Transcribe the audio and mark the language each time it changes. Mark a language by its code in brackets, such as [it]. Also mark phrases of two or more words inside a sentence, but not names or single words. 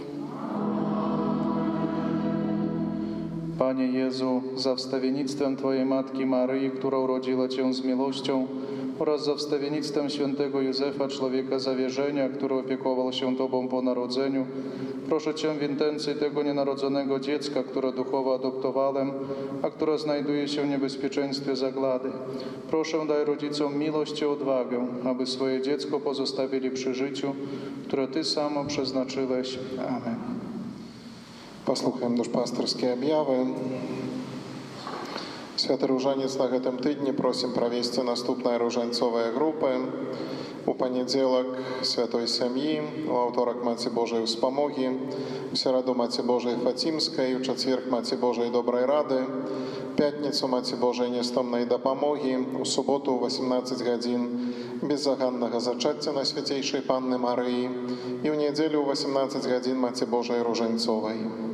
[pl] Panie Jezu, za wstawiennictwem Twojej Matki Maryi, która urodziła Cię z miłością, oraz za wstawiennictwem świętego Józefa, człowieka zawierzenia, który opiekował się Tobą po narodzeniu, proszę Cię w intencji tego nienarodzonego dziecka, które duchowo adoptowałem, a które znajduje się w niebezpieczeństwie zagłady. Proszę, daj rodzicom miłość i odwagę, aby swoje dziecko pozostawili przy życiu, które Ty samo przeznaczyłeś. Amen. [be] Паслухаем душпастырскія аб'явы. Святы Różaniec на гэтым тыдні просім правесці наступныя ружанцовыя групы. У панядзелак Святой Сям'і, у аўторак Маці Божай Успамогі, у сераду Маці Божай Фацімскай, у чацверг Маці Божай Добрай Рады, пятніцу Маці Божай Нестомнай Дапамогі, у суботу ў 18 гадзін беззаганнага зачацця Найсвяцейшай Панны Марыі і ў нядзелю ў 18 гадзін Маці Божай Różańcowej.